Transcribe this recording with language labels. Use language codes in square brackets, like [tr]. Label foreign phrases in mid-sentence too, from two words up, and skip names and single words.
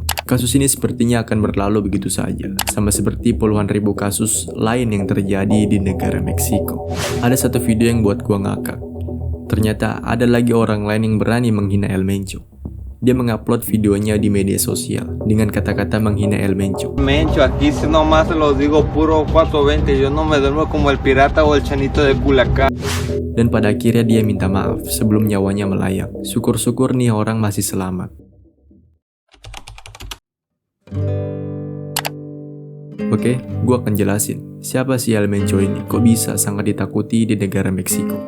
[id] Kasus ini sepertinya akan berlalu begitu saja, sama seperti puluhan ribu kasus lain yang terjadi di negara Meksiko. Ada satu video yang buat gua ngakak. Ternyata ada lagi orang lain yang berani menghina El Mencho. Dia mengupload videonya di media sosial dengan kata-kata menghina El Mencho. [es] Mencho, aquí nomás se los digo puro 420, yo no me duermo como el pirata o el chanito de Culiacán. [id] Dan pada akhirnya dia minta maaf sebelum nyawanya melayang. Syukur-syukur nih orang masih selamat. Oke, gua akan jelasin siapa si El Mencho ini, kok bisa sangat ditakuti di negara Meksiko.